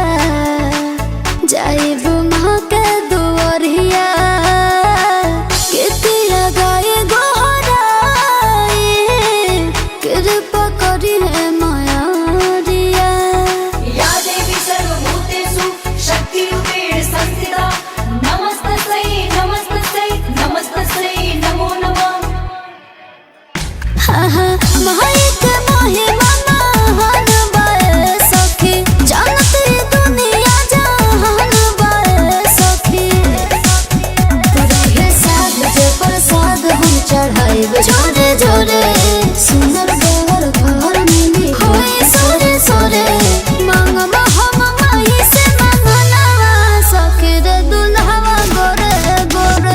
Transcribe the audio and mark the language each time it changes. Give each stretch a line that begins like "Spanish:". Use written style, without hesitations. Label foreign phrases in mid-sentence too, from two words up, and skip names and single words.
Bhojpuri: जाइब माँ के दुआरिया कितिया गाय गोहराई कृपा करी है मायारिया
Sanskrit: या देवी सर्वभूतेषु शक्तिरूपेण संस्थिता नमस्तस्यै नमस्तस्यै नमस्तस्यै नमो नमः।
Bhojpuri: हाँ हाँ माई के महिमा महान बाए सखी जानती दुनिया जहान बाए सखी रहे साध जे प्रसाद हम चढ़ाइब जोरे जोरे सुंदर देवर घर मिली होई सोरे सोरे मांगम हम माई से मंगनवा सखी रे दुल्हवा गोरे गोरे